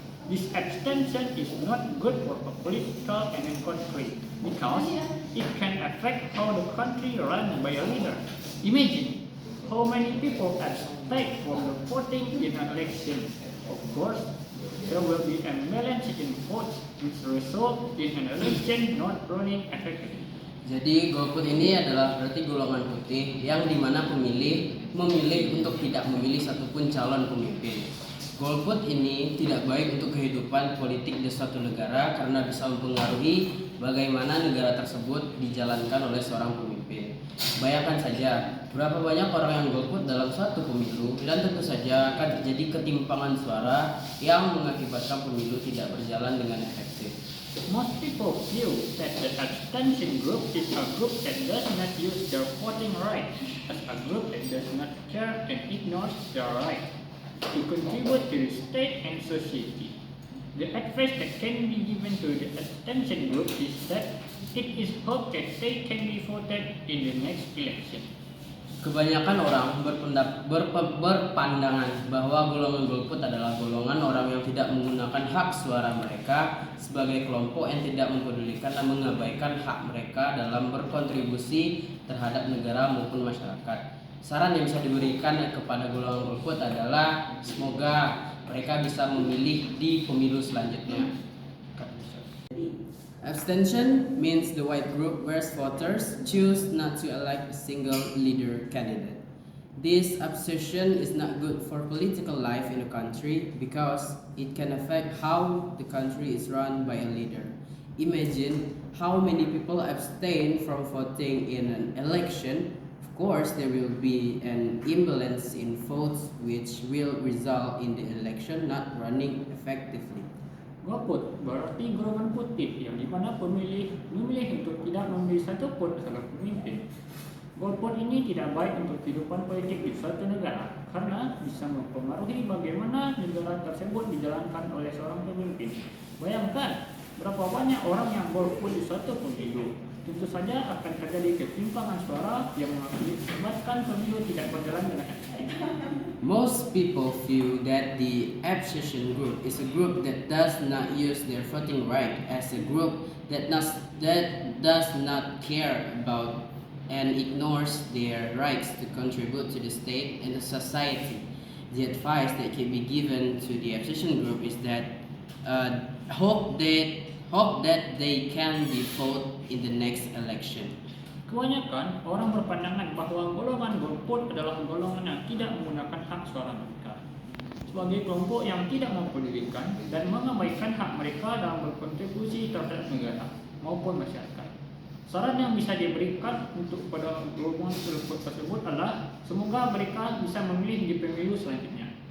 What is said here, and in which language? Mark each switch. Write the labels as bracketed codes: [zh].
[en] This abstention is not good for a political and a country because it can affect how the country run by a leader. Imagine how many people abstain from the voting in an election. Of course, there will be a imbalance in votes which result in an election not running effectively. [id] Jadi golput ini adalah berarti golongan putih yang dimana pemilih memilih untuk tidak memilih satupun calon pemimpin. Golput ini tidak baik untuk kehidupan politik di suatu negara karena bisa mempengaruhi bagaimana negara tersebut dijalankan oleh seorang pemimpin. Bayangkan saja berapa banyak orang yang golput dalam suatu pemilu dan tentu saja akan terjadi ketimpangan suara yang mengakibatkan pemilu tidak berjalan dengan efektif. [en] Most people feel that the abstention group is a group that does not use their voting right as a group that does not care and ignores their right to contribute to the state and society. The advice that can be given to the abstention group is that it is hoped that they can be voted in the next election. [id] Kebanyakan orang berpandangan bahwa golongan golput adalah golongan orang yang tidak menggunakan hak suara mereka sebagai kelompok yang tidak mempedulikan dan mengabaikan hak mereka dalam berkontribusi terhadap negara maupun masyarakat. Saran yang bisa diberikan kepada golongan golput adalah semoga mereka bisa memilih di pemilu selanjutnya. [en] Abstention means the white group where voters choose not to elect a single leader candidate. This abstention is not good for political life in a country because it can affect how the country is run by a leader. Imagine how many people abstain from voting in an election. Of course, there will be an imbalance in votes which will result in the election not running effectively. [id] Golput berarti golongan putih yang dimana pemilih memilih untuk tidak memilih satupun seorang pemimpin. Golput ini tidak baik untuk kehidupan politik di suatu negara karena bisa mempengaruhi bagaimana negara tersebut dijalankan oleh seorang pemimpin. Bayangkan berapa banyak orang yang golput di suatu pemilu. Tentu saja akan terjadi ketimpangan suara yang mengakibatkan pemilu tidak berjalan dengan efektif. [en] Most people feel that the abstention group is a group that does not use their voting right as a group that does not care about and ignores their rights to contribute to the state and the society. The advice that can be given to the abstention group is that hope that they can be voted in the next election. [id] Kebanyakan orang berpandangan bahwa golongan golput adalah golongan yang tidak menggunakan hak suara mereka sebagai kelompok yang tidak mempedulikan dan mengabaikan hak mereka dalam berkontribusi terhadap negara maupun masyarakat. Saran yang bisa diberikan untuk pada golongan golput tersebut adalah semoga mereka bisa memilih di pemilu selanjutnya.